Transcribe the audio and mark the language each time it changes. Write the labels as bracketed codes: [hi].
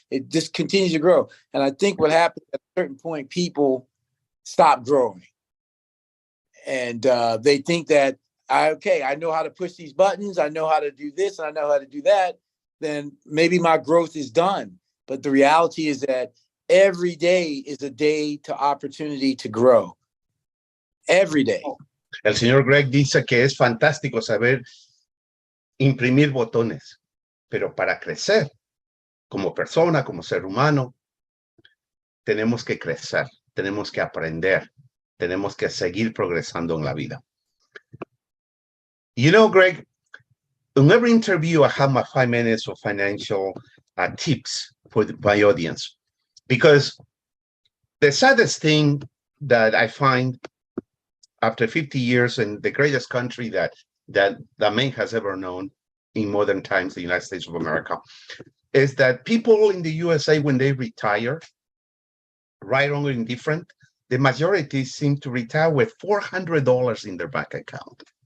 [en] It just continues to grow. And I think what happens at a certain point, people stop growing, and they think that I know how to push these buttons. I know how to do this, and I know how to do that. Then maybe my growth is done. But the reality is that every day is a day to opportunity to grow. Every day. [es] El señor Greg dice que es fantástico saber imprimir botones, pero para crecer como persona, como ser humano, tenemos que crecer, tenemos que aprender, tenemos que seguir progresando en la vida. [en] You know, Greg, in every interview, I have my 5 minutes of financial tips for my audience, because the saddest thing that I find after 50 years in the greatest country that man has ever known in modern times, the United States of America, is that people in the USA, when they retire, right, wrong, or indifferent, the majority seem to retire with $400 in their bank account.